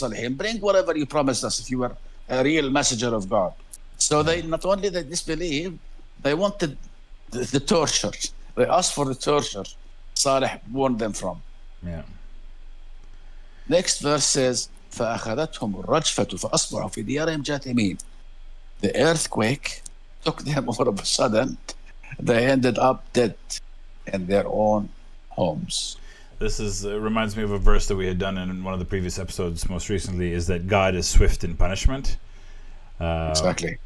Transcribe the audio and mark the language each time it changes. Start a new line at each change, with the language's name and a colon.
English: Bring whatever you promised us if you were a real messenger of God. So they not only they disbelieved, they wanted the torture. They asked for the torture Saleh warned them from. Yeah. Next verse says
Arabic: فأخذتهم الرجفة فأصبحوا في ديارهم جاثمين.
English: The earthquake took them all of a sudden. They ended up dead in their own homes. This reminds me of a verse that we had done in one of the previous episodes most recently, is that God is swift in punishment. Exactly.